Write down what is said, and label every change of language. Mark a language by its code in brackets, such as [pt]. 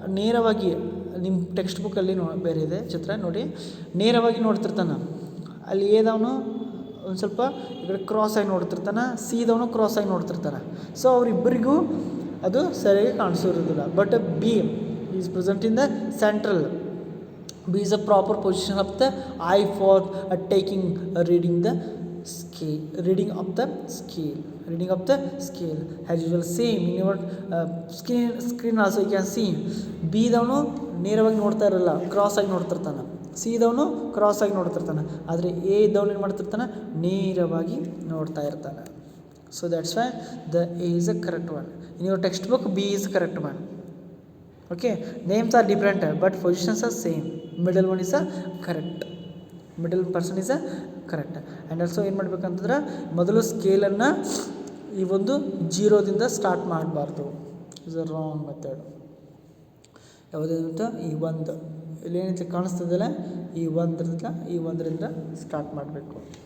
[kn] ನೇರವಾಗಿ ನಿಮ್ಮ ಟೆಕ್ಸ್ಟ್ ಬುಕ್ಕಲ್ಲಿ ಬೇರೆ ಇದೆ ಚಿತ್ರ ನೋಡಿ, ನೇರವಾಗಿ ನೋಡ್ತಿರ್ತಾನೆ. ಅಲ್ಲಿ ಎದವನು ಒಂದು ಸ್ವಲ್ಪ ಈ ಕಡೆ ಕ್ರಾಸ್ ಆಗಿ ನೋಡ್ತಿರ್ತಾನೆ, ಸಿದವನು ಕ್ರಾಸ್ ಆಗಿ ನೋಡ್ತಿರ್ತಾನೆ. ಸೊ ಅವರಿಬ್ಬರಿಗೂ ಅದು ಸರಿಯಾಗಿ ಕಾಣಿಸೋದಿಲ್ಲ. [en] But B is present in the central. B is a proper position of the eye for taking reading the scale, reading of the scale, reading of the scale as usual same in your screen also you can see. [kn] B ದವನು ನೇರವಾಗಿ ನೋಡ್ತಾ ಇರಲ್ಲ, cross ಆಗಿ ನೋಡ್ತಿರ್ತಾನೆ. C ದವನು cross ಆಗಿ ನೋಡ್ತಿರ್ತಾನೆ. ಆದರೆ A ದವನು ಏನು ಮಾಡ್ತಿರ್ತಾನೆ, ನೇರವಾಗಿ ನೋಡ್ತಾ ಇರ್ತಾನೆ. [en] So that's why the A is a correct one. In your textbook B is correct one. Okay, names are different but positions are same. Middle one is a correct. Middle person is a correct. [kn] And also ಏನು ಮಾಡಬೇಕಂತಂದ್ರೆ ಮೊದಲು ಸ್ಕೇಲನ್ನು ಈ ಒಂದು ಜೀರೋದಿಂದ start ಮಾಡಬಾರ್ದು. [en] Is a wrong method. [kn] ಯಾವುದಂತ ಈ ಒಂದು ಇಲ್ಲಿ ಏನೈತೆ ಕಾಣಿಸ್ತದಲ್ಲ, ಈ ಒಂದರಿಂದ ಸ್ಟಾರ್ಟ್ ಮಾಡಬೇಕು.